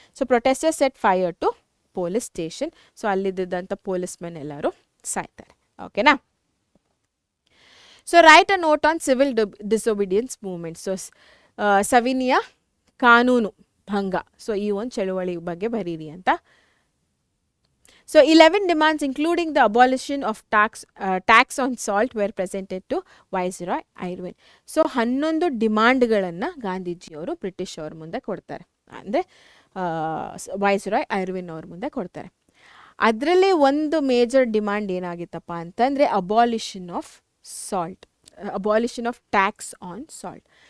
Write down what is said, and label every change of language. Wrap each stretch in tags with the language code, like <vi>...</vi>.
<en>So protester set fire to police station. So</en> <kn>ಅಲ್ಲಿದ್ದಂಥ ಪೊಲೀಸ್ಮೆನ್ ಎಲ್ಲರೂ ಸಾಯ್ತಾರೆ. ಓಕೆನಾ. So</kn> <en>Write a note on civil disobedience movement.</en> <kn>So ಸವಿನಿಯ ಕಾನೂನು ಭಂಗ, so ಈ ಒಂದು ಚಳುವಳಿ ಬಗ್ಗೆ ಬರೀರಿ ಅಂತ.</kn> <en>So 11 demands including the abolition of tax on salt were presented to Viceroy Irwin.</en> <kn>So 11 ಡಿಮಾಂಡ್ಗಳನ್ನು ಗಾಂಧೀಜಿಯವರು ಬ್ರಿಟಿಷ್ ಅವ್ರ ಮುಂದೆ ಕೊಡ್ತಾರೆ, ಅಂದರೆ ವೈಸ್ರಾಯ್ ಐರ್ವಿನ್ ಅವ್ರ ಮುಂದೆ ಕೊಡ್ತಾರೆ. ಅದರಲ್ಲಿ ಒಂದು ಮೇಜರ್ ಡಿಮಾಂಡ್ ಏನಾಗಿತ್ತಪ್ಪ ಅಂತಂದರೆ</kn> <en>Abolition of salt, abolition of tax on salt.</en>